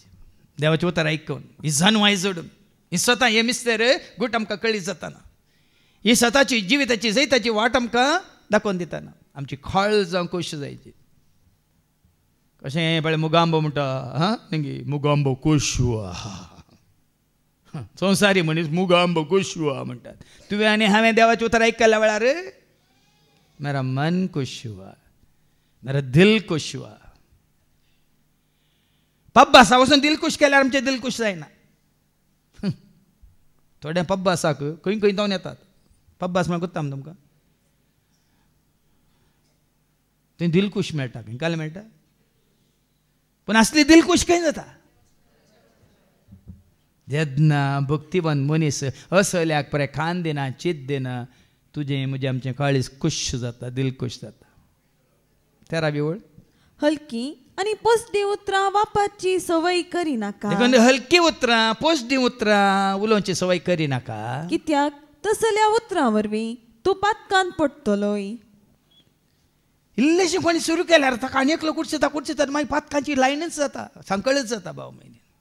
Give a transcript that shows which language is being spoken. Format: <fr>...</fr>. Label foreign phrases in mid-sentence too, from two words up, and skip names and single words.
<kok>देवाचे उतर ऐकून ही जानवाय जोडून ही स्वता हे मिस्तेर गुट आमकां कळी जाताना ही स्वताची जिविताची जैताची वाट आमकां दाखोवन दिताना आमची काळ जावं खुश जायची. कशें पळय मुगांबो म्हणटा न्ही मुगांबो कुशवा संवसारी मनीस मुगांबो कुशवा म्हणटात. तुवें आनी हांवें देवाचें उतर आयकल्या वेळार</kok> <hi>मेरा मन खुश हुआ, मेरा दिल खुश हुआ.</hi> <kok>पब्बासा वचून</kok> <hi>दिल खुश</hi> <kok>केल्यार आमचें</kok> <hi>दिल खुश</hi> <kok>जायना. थोड्या पब्बासाक खंय खंय जावन येतात. पब्बास म्हळ्यार कोत्ता तुमकां थंय</kok> <hi>दिल खुश</hi> <kok>मेळटा खंय काल मेळटा. पण असली</kok> <hi>दिल खुश</hi> <kok>खंय जाता. जेन्ना भक्तिवान मनीस असल्याक पळय खान दिना चित दिना तुजें म्हजें आमचें काळीज खुश जाता,</kok> <hi>दिल खुश</hi> <kok>जाता. 13वी वळ. हलकी आनी पोसडी उतरां वापरची सवय करिनाका. हलकी उतरां पोसडी उतरां उलोवची सवय करिनाका. कित्याक तसल्या उतरां वरवीं तूं पातकान पडटलोय. इल्लेशें कोणी सुरू केल्यार ताका आनी एकलो कुडचेता मागीर पातकांची लायनच जाता, सांकळच जाता भाव म्हयने.</kok>